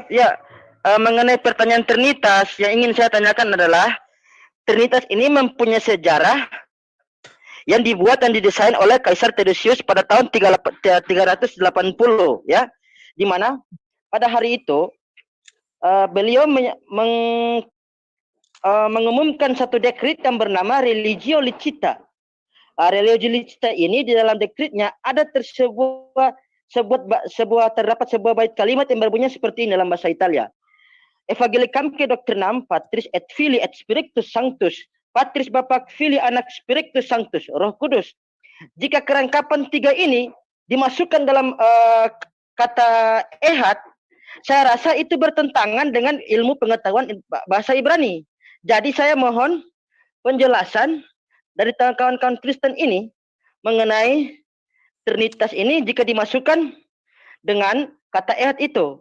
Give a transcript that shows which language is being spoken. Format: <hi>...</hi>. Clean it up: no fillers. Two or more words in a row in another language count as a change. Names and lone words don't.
<id>Ya, mengenai pertanyaan Trinitas, yang ingin saya tanyakan adalah Trinitas ini mempunyai sejarah yang dibuat dan didesain oleh Kaisar Theodosius pada tahun 380, ya, di mana pada hari itu beliau mengumumkan satu dekrit yang bernama Religio Licita. Religio Licita ini di dalam dekritnya ada terdapat sebuah bait kalimat yang berbunyi seperti ini dalam bahasa Italia.</id> <la>Evangelicam que doctrinam Patris et Filii et Spiritus Sanctus. Patris Bapa, Filii, Anak, Spiritus Sanctus,</la> <id>Roh Kudus. Jika kerangkapan 3 ini dimasukkan dalam kata ehad, saya rasa itu bertentangan dengan ilmu pengetahuan bahasa Ibrani. Jadi saya mohon penjelasan dari kawan-kawan Kristen ini mengenai Trinitas ini jika dimasukkan dengan kata ehad itu.</id>